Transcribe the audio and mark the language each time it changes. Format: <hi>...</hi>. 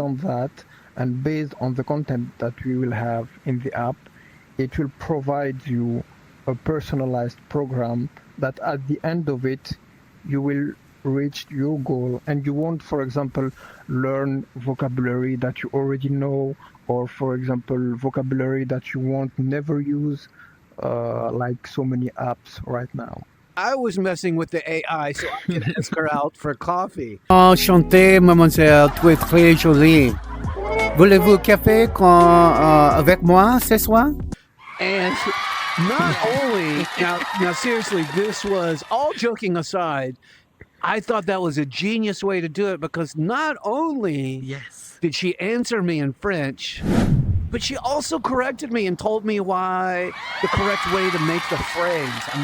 <en>on that, and based on the content that we will have in the app, it will provide you a personalized program that at the end of it, you will reach your goal, and you won't, for example, learn vocabulary that you already know, or for example, vocabulary that you won't never use, like so many apps right now. I was messing with the AI so I could ask her out for coffee.</en> <fr>Enchanté, mademoiselle, tu es très jolie. Voulez-vous café avec moi ce soir?</fr> <en>And not only now, seriously, this was all joking aside. I thought that was a genius way to do it because not only Yes. did she answer me in French, but she also corrected me and told me why the correct way to make the phrase.</en>